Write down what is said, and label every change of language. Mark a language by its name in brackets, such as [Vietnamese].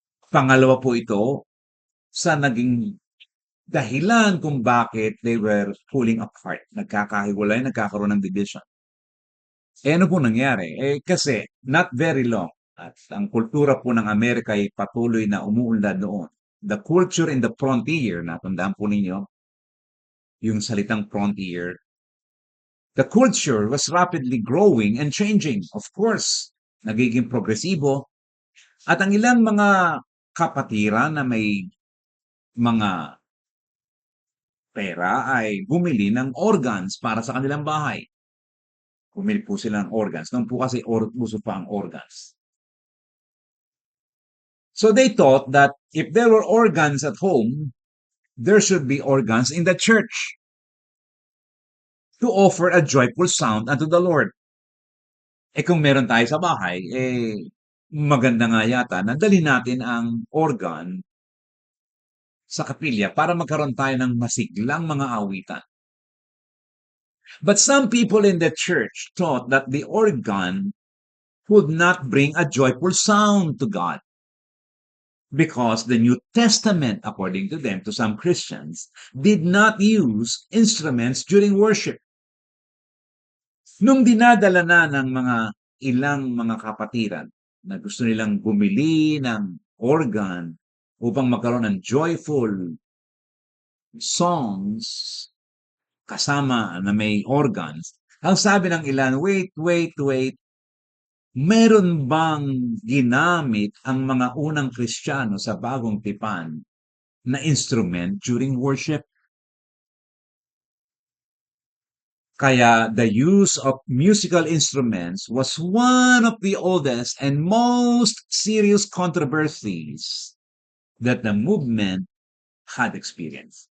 [Filipino] Pangalawa po ito sa naging dahilan kung bakit [English] they were pulling apart, [Filipino] nagkakahiwalay, nagkakaroon ng division. Ano po nangyari? Kasi [English] not very long [Filipino] at ang kultura po ng Amerika ay patuloy na umuunlad noon. [English] The culture in the frontier, [Filipino] natandaan po ninyo, yung salitang frontier, [English] the culture was rapidly growing and changing. Of course, [Filipino] nagiging progresibo at ang ilang mga kapatiran na may mga pera ay bumili ng organs para sa kanilang bahay. Bumili po sila ng organs. Noon po kasi uso pa ang organs. [English] So they thought that if there were organs at home, there should be organs in the church to offer a joyful sound unto the Lord. [Filipino] Kung meron tayo sa bahay, maganda nga yata na dalhin natin ang organ sa kapilya para magkaroon tayo ng masiglang mga awitan. [English] But some people in the church thought that the organ would not bring a joyful sound to God. Because the New Testament, according to them, to some Christians, did not use instruments during worship. [Filipino] Nung dinadala na ng mga ilang mga kapatiran na gusto nilang bumili ng organ upang magkaroon ng [English] joyful songs [Filipino] kasama na may organs, ang sabi ng ilan, wait, meron bang ginamit ang mga unang Kristiyano sa bagong tipan na [English] instrument during worship? Kaya the use of musical instruments was one of the oldest and most serious controversies that the movement had experienced.